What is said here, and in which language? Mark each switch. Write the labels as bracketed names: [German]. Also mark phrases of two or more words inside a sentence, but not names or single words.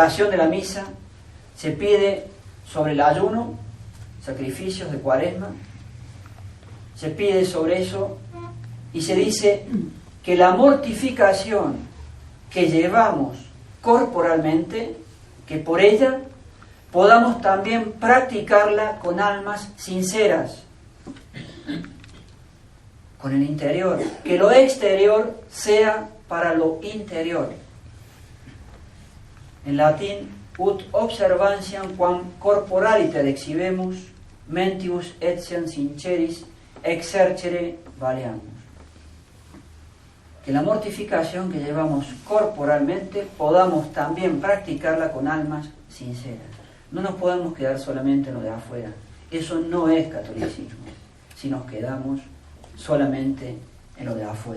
[Spanish] oración de la misa se pide sobre el ayuno, sacrificios de Cuaresma, se pide sobre eso y se dice que la mortificación que llevamos corporalmente, que por ella podamos también practicarla con almas sinceras, con el interior, que lo exterior sea para lo interior. En latín, [Latin] ut observantiam quam corporaliter exhibemus, mentibus etiam sinceris exercere valeamus. [Spanish] Que la mortificación que llevamos corporalmente podamos también practicarla con almas sinceras. No nos podemos quedar solamente en lo de afuera. Eso no es catolicismo, si nos quedamos solamente en lo de afuera.